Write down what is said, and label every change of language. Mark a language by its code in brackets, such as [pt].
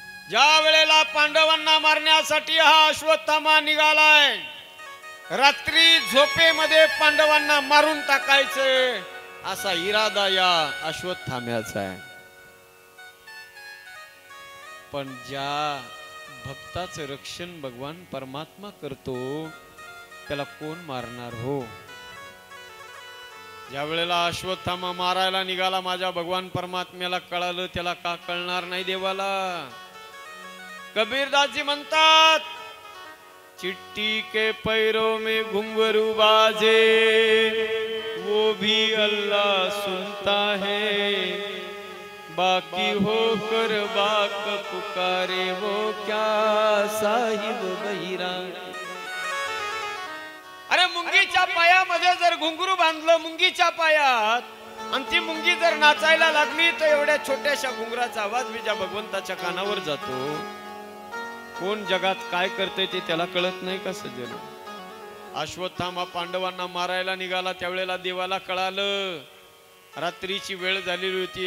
[mr] ज्या वेळेला पांडवांना मारण्यासाठी हा अश्वत्थामा निघालाय, रात्री झोपेमध्ये पांडवांना मारून टाकायचं असा इरादा या अश्वत्थाम्याचा आहे. पण ज्या भक्ताचं रक्षण भगवान परमात्मा करतो, त्याला कोण मारणार हो? ज्या वेळेला अश्वत्थामा मारायला निघाला, माझ्या भगवान परमात्म्याला कळालं, त्याला का कळणार नाही देवाला? [hi] कबीरदासजी म्हणतात, चिट्टी के पैरों में घुंघरू बाजे, वो भी अल्लाह सुनता है, बाकी होकर बाक पुकारे वो क्या साहिब बहिरा। [mr] अरे मुंगीच्या पायामध्ये जर घुंगरू बांधलं मुंगीच्या पायात, आणि ती मुंगी जर नाचायला लागली, तर एवढ्या छोट्याशा घुंगराचा आवाज विजा भगवंताच्या कानावर जातो। कोण जगात काय करते ते त्याला कळत नाही का सज्जन? अश्वत्थामा पांडवांना मारायला निघाला, त्यावेळेला देवाला कळालं, रात्रीची वेळ झालेली होती।